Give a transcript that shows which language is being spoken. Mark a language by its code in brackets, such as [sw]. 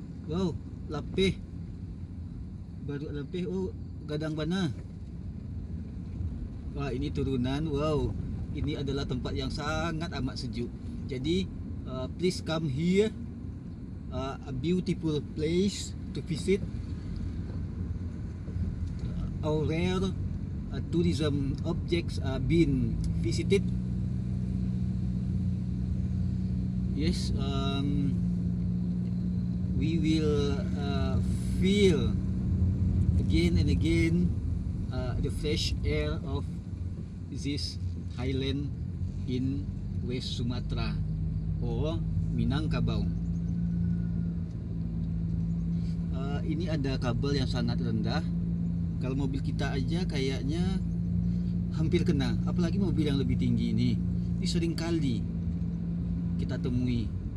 [min] Wow, lapeh, barua lapeh. Oh, gadang bana. [id] Wah, ini turunan. Wow, ini adalah tempat yang sangat amat sejuk. [en] Jadi please come here. a beautiful place to visit, or rare tourism objects are being visited. Yes, we will feel again and again the fresh air of this highland in West Sumatra or Minangkabau. [id] Ini ada kabel yang sangat rendah. Kalau mobil kita aja kayaknya hampir kena, apalagi mobil yang lebih tinggi ini. Ini sering kali kita temui.